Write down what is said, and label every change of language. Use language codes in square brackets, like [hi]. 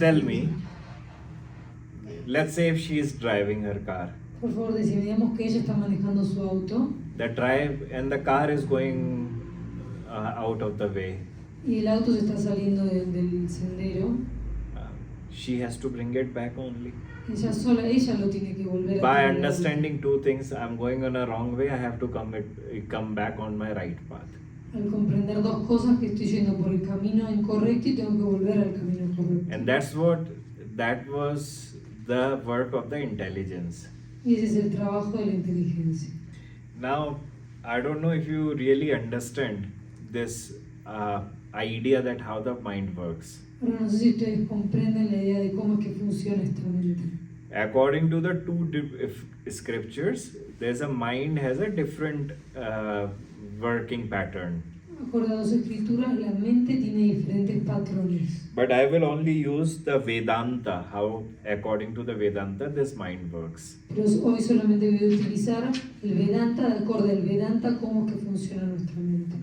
[en] tell me, let's say if she is driving her car, [es] Por favor, decime, digamos que ella está manejando su auto [en] the car is going out of the way. [es] y el auto se está saliendo del sendero. [en] She has to bring it back only. [es] Ella lo tiene que volver a [en] By [es] traer. [en] understanding two things, I'm going on a wrong way, I have to come back on my right path. [es] Al comprender dos cosas, que estoy yendo por el camino incorrecto y tengo que volver al camino correcto. [en] And that was the work of the intelligence. [es] Y ese es el trabajo de la inteligencia. [en] Now, I don't know if you really understand this idea that how the mind works. [es] Ahora no sé si ustedes comprenden la idea de cómo es que funciona esta mente. [en] According to the two scriptures, there's a mind has a different working pattern. [es] Acorde a las escrituras, la mente tiene diferentes patrones. [en] But I will only use the Vedanta, how according to the Vedanta this mind works. [es] Pero hoy solamente voy a utilizar el Vedanta, de acorde al Vedanta, cómo es que funciona nuestra mente.